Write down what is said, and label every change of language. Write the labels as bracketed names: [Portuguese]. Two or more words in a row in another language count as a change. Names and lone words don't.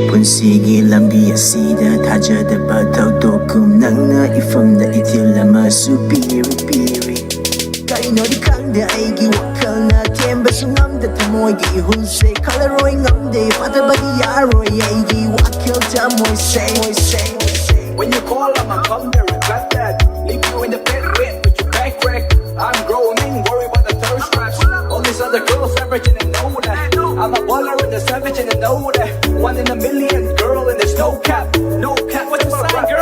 [Manipuri] ꯄꯨꯟꯁꯤꯒꯤ ꯂꯝꯕꯤ ꯑꯁꯤꯗ ꯊꯥꯖꯗꯕ ꯊꯧꯗꯣꯛꯀꯨꯝ ꯅꯪꯅ ꯏꯐꯝꯗ ꯏꯊꯤꯜ ꯑꯃꯁꯨ ꯄꯤꯔꯤ ꯀꯩꯅꯣꯗꯤ ꯈꯪꯗꯦ ꯑꯩꯒꯤ ꯋꯥꯈꯜꯅ ꯊꯦꯝꯕꯁꯨ ꯉꯝꯗ ꯊꯃꯣꯏꯒꯤ ꯏꯍꯨꯜꯁꯦ ꯈꯜꯂꯔꯣꯏ ꯉꯝꯗꯦ ꯐꯠꯇꯕꯗꯤ ꯌꯥꯔꯣꯏ ꯑꯩꯒꯤ ꯋꯥꯈꯜ ꯊꯃꯣꯏꯁꯦ. [English] When you call, I'ma come there, regret that. Leave you in the bed with your back crack. I'm groaning, worry about the thirst traps. All these other girls averaging and know that. I'm a baller and a savage and I know that. 1 in a million, girl, and there's no cap. No cap, what you saying, girl?